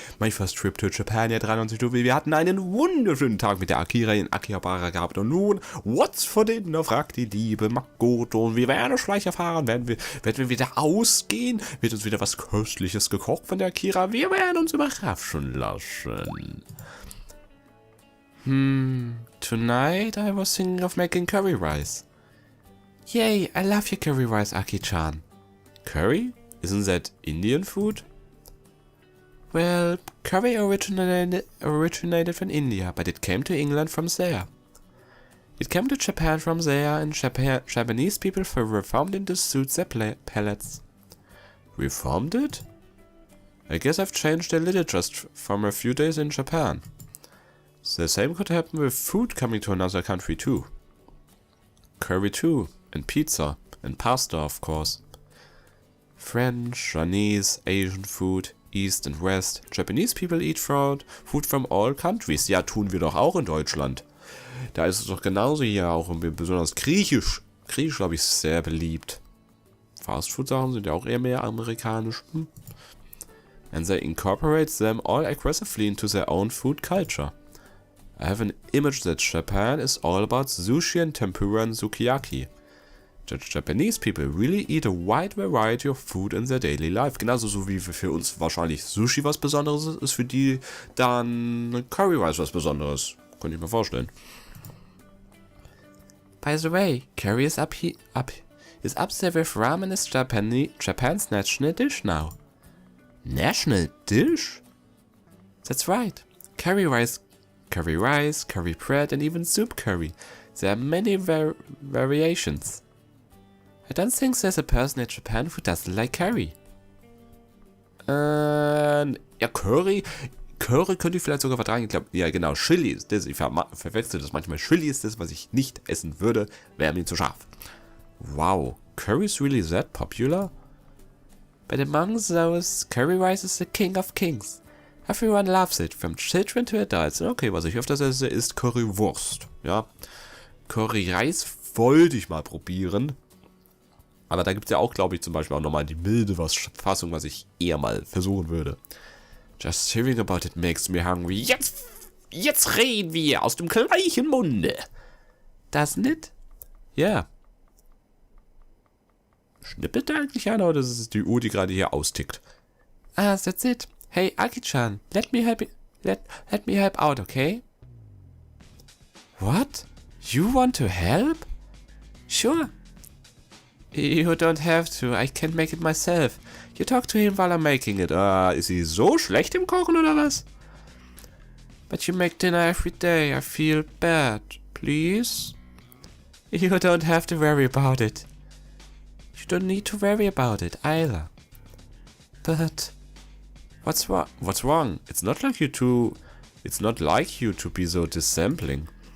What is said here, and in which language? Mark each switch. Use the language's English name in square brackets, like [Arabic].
[English] My first trip to Japan, [German] der 93 Stufe. Wir hatten einen wunderschönen Tag mit der Akira in Akihabara gehabt. Und nun, [English] what's for dinner, [German] fragt die liebe Makoto. Und wir werden gleich erfahren, werden wir wieder ausgehen? Wird uns wieder was Köstliches gekocht von der Akira? Wir werden uns überraschen lassen. [English] Tonight I was thinking of making curry rice. Yay, I love your curry rice, Aki-chan. Curry? Isn't that Indian food? Well, curry originated from India, but it came to England from there. It came to Japan from there, and Japanese people reformed it to suit their palates. Reformed it? I guess I've changed a little just from a few days in Japan. The same could happen with food coming to another country too. Curry too. And pizza. And pasta, of course. French, Chinese, Asian food, East and West. Japanese people eat food from all countries. [German] Ja, tun wir doch auch in Deutschland. Da ist es doch genauso hier auch. Besonders Griechisch. Griechisch, glaube ich, ist sehr beliebt. Fastfood-Sachen sind ja auch eher mehr amerikanisch. [English] And they incorporate them all aggressively into their own food culture. I have an image that Japan is all about sushi and tempura and sukiyaki. The Japanese people really eat a wide variety of food in their daily life. [German] Genauso so wie für uns wahrscheinlich Sushi was Besonderes ist, für die dann Curry Rice was Besonderes. Könnte ich mir vorstellen. [English] By the way, curry is up there with ramen is Japan's national dish now. National dish? That's right. Curry rice, curry bread, and even soup curry. There are many variations. I don't think there's a person in Japan who doesn't like curry. [German] Ja, Curry könnte ich vielleicht sogar vertragen. Ich glaube, ja genau, Chili ist das. Ich verwechsel das manchmal. Chili ist das, was ich nicht essen würde, wäre mir zu scharf. [English] Wow, curry is really that popular? But among those, curry rice is the king of kings. Everyone loves it, from children to adults. [German] Okay, was ich öfters esse, ist Currywurst. Ja, Curry-Reis wollte ich mal probieren. Aber da gibt es ja auch, glaube ich, zum Beispiel auch nochmal die milde Fassung, was ich eher mal versuchen würde. [English] Just hearing about it makes me hungry. [German] Jetzt reden wir aus dem gleichen Munde. Das nicht? Ja. Yeah. Schnippelt da eigentlich einer oder ist es die Uhr, die gerade hier austickt? [English] Ah, that's it. Hey, Aki-chan, let me help out, okay? What? You want to help? Sure. You don't have to, I can make it myself. You talk to him while I'm making it. [German] Ist sie so schlecht im Kochen oder was? [English] But you make dinner every day, I feel bad. Please? You don't have to worry about it. You don't need to worry about it either. But what's wrong? It's not like you to be so dissembling.